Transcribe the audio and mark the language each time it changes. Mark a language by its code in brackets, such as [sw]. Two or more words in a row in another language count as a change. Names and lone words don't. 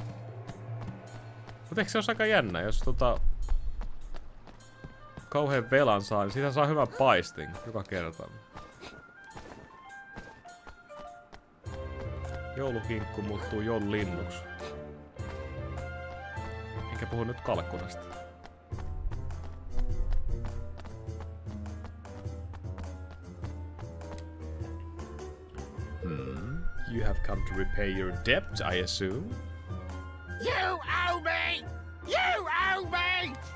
[fi] Mut eikö se olisi aika jännä, jos kauhean velan saa, niin siitä saa hyvän paistin joka kerta. Joulukinkku muuttuu joululinnuksi. Enkä puhu nyt kalkkunasta. [en] You have come to repay your debt, I assume? You owe me! You owe me!